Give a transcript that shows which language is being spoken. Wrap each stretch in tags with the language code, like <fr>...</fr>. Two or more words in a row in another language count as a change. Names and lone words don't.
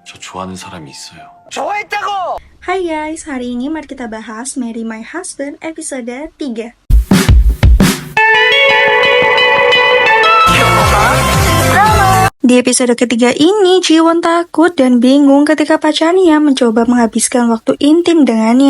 <ko>저 좋아하는 사람이 있어요. 좋아했다고!</ko> <id>Hai guys, hari ini mari kita bahas Marry My Husband episode 3. Di episode ketiga ini, Jiwon takut dan bingung ketika pacarnya mencoba menghabiskan waktu intim dengannya.</id>